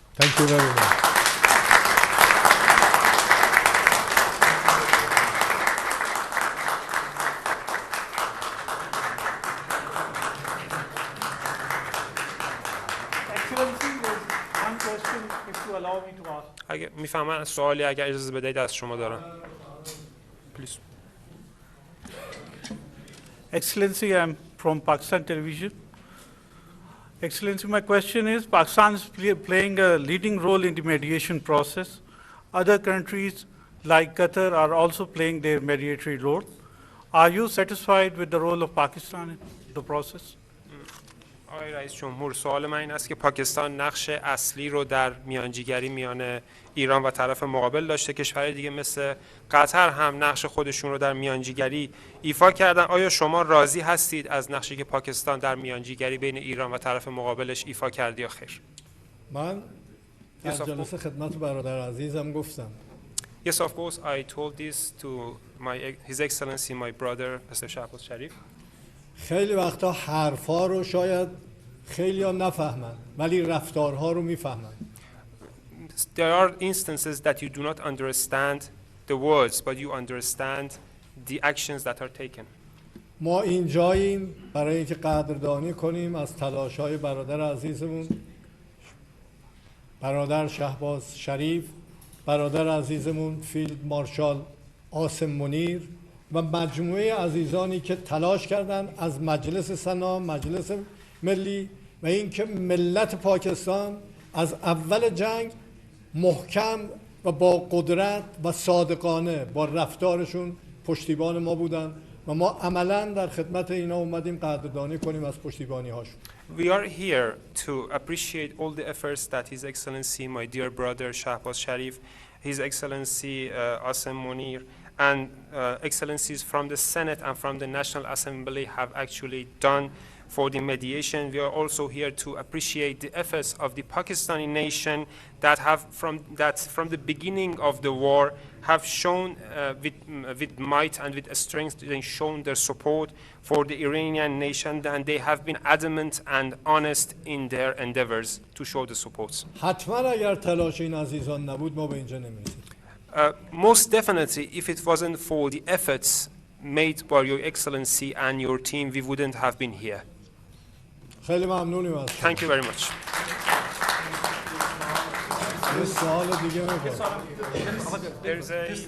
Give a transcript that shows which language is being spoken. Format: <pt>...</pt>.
<en>Thank you very much. Excellency, there's one question, if you allow me to ask.</en> <fa>اگه میفهمن سوالی اگر اجازه بدهید از شما دارم.</fa> <en>Please. Excellency, I'm from Pakistan Television. Excellency, my question is, Pakistan is playing a leading role in the mediation process. Other countries like Qatar are also playing their mediatory role. Are you satisfied with the role of Pakistan in the process?</en> <fa>آقای رئیس جمهور، سوال من این است که پاکستان نقش اصلی رو در میانجیگری میان ایران و طرف مقابل داشته، کشورهای دیگه مثل قطر هم نقش خودشون رو در میانجیگری ایفا کردن. آیا شما راضی هستید از نقشی که پاکستان در میانجیگری بین ایران و طرف مقابلش ایفا کرد یا خیر؟ من در جلسه خدمت برادر عزیزم گفتم.</fa> <en>Yes, of course, I told this to His Excellency, my brother, Mr. Shahbaz Sharif.</en> <fa>خیلی وقتا حرفا رو شاید خیلی ها نفهمن ولی رفتارها رو میفهمن.</fa> <en>There are instances that you do not understand the words, but you understand the actions that are taken.</en> <fa>ما اینجاییم برای اینکه قدردانی کنیم از تلاش‌های برادر عزیزمون برادر شهباز شریف برادر عزیزمون فیلد مارشال عاصم منیر و مجموعه عزیزانی که تلاش کردند از مجلس سنا، مجلس ملی و اینکه ملت پاکستان از اول جنگ محکم و با قدرت و صادقانه با رفتارشون پشتیبان ما بودن و ما عملاً در خدمت اینا اومدیم قدردانی کنیم از پشتیبانی هاشون.</fa> <en>We are here to appreciate all the efforts that His Excellency, my dear brother Shahbaz Sharif, His Excellency Asim Munir, and excellencies from the Senate and from the National Assembly have actually done for the mediation. We are also here to appreciate the efforts of the Pakistani nation that from the beginning of the war have shown with might and with strength, they shown their support for the Iranian nation, and they have been adamant and honest in their endeavors to show the support.</en> <fa>حتما اگر تلاش این عزیزان نبود ما به اینجا نمی‌رسیدیم.</fa> <en>Most definitely, if it wasn't for the efforts made by Your Excellency and your team, we wouldn't have been here.</en> <fa>خیلی ممنونیم از شما.</fa> <en>Thank you very much.</en> <fa>یه سوال دیگه می‌کنم.</fa> <en>There's a</en>